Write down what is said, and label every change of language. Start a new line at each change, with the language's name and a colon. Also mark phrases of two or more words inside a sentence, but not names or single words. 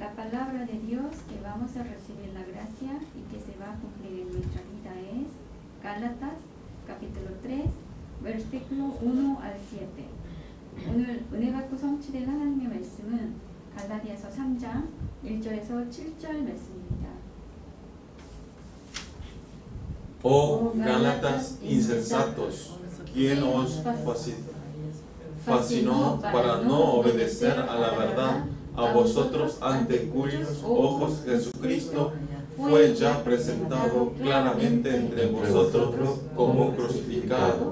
Spanish: palabra de Dios que vamos a recibir la gracia y que se va a cumplir en nuestra vida es Gálatas capítulo 3 versículo 1 al 7.
Korean: 오늘 은혜 받고 성취된 하나님의 말씀은 갈라디아서 3장 1절에서 7절 말씀입니다.
Spanish: Oh Gálatas insensatos, ¿quién os fascinó para no obedecer a la verdad, a vosotros ante cuyos ojos Jesucristo fue ya presentado claramente entre vosotros como crucificado?